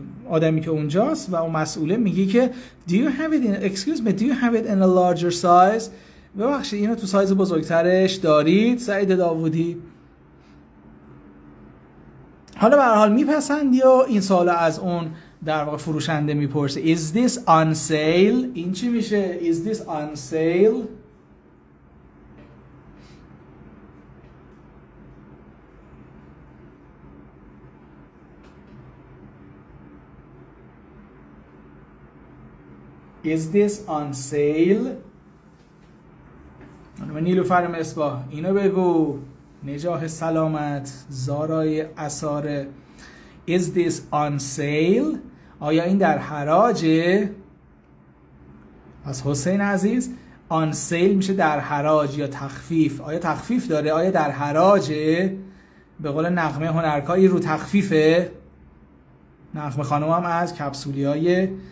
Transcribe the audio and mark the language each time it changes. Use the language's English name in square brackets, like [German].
[Persian] آدمی که اونجاست و اون مسئوله میگی که [English] do you have it in excuse me do you have it in a larger size؟ [Persian] ببخشید اینو تو سایز بزرگترش دارید سعید داوودی؟ حالا به هر حال میپسندی یا این سوال از اون در واقع فروشنده میپرسه. [English] Is this on sale؟ [Persian] این چی میشه؟ [English] Is this on sale؟ Is this on sale؟ [Persian] نیلوفر مصباح اینو بگو. نجاح سلامت زارای اساره. [English] Is this on sale؟ [Persian] آیا این در حراجه؟ پس حسین عزیز on sale میشه در حراج یا تخفیف. آیا تخفیف داره؟ آیا در حراجه؟ به قول نغمه هنرکایی رو تخفیفه؟ نغمه خانم هم از کپسولی های